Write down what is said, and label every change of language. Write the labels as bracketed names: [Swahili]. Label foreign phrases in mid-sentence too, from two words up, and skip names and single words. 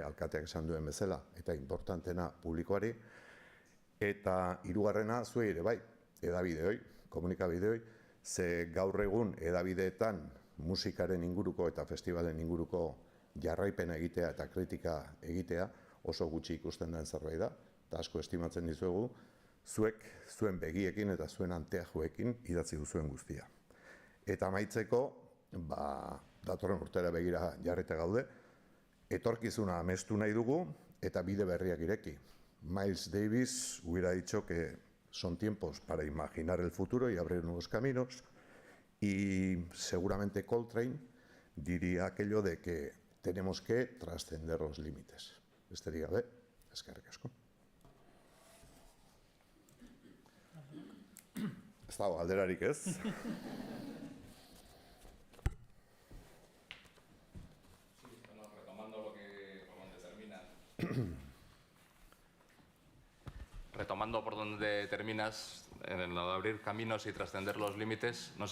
[Basque] alkateak esan duen bezala eta importantena publikoari, eta hirugarrena zuei ere bai, edabideoi, komunikabideoi, ze gaur egun edabideetan musikaren inguruko eta festivalen inguruko jarraipena egitea eta kritika egitea oso gutxi ikusten den zerbait da, eta asko estimatzen dizuegu, zuek, zuen begiekin eta zuen anteajuekin idatzi duzuen guztia. Eta amaitzeko, datorren urtera begira jarrita gaude, etorkizuna amestu nahi dugu eta bide berriak ireki. [Spanish] Miles Davis hubiera dicho que son tiempos para imaginar el futuro y abrir nuevos caminos, y seguramente Coltrane diría aquello de que tenemos que trascender los límites. [Basque] Besterik gabe, eskerrik asko. Ez dago galderarik ez? [Spanish] Retomando por donde terminas, en lo de abrir caminos y trascender los límites, no